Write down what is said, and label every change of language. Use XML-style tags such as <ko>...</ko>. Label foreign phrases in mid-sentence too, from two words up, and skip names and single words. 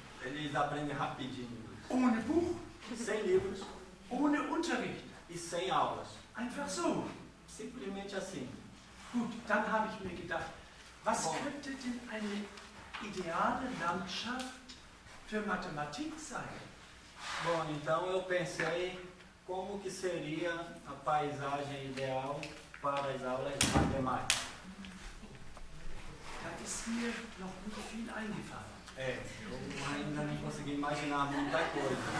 <pt>Eles aprendem rapidinho.</pt> <de>Ohne Buch,</de> <pt>Sem livros</pt> <de>ohne Unterricht.</de> <pt>e sem aulas.</pt> <de>Einfach so.</de> <pt>Simplesmente assim.</pt> <de>Gut, dann habe ich mir gedacht, was könnte denn eine ideale Landschaft für Mathematik sein?</de> <pt>Bom, então eu pensei como que seria a paisagem ideal para as aulas de matemática.</pt> <de>Da ist mir noch nicht viel eingefallen.</de> <pt>Eu ainda não consegui imaginar muita coisa.</pt>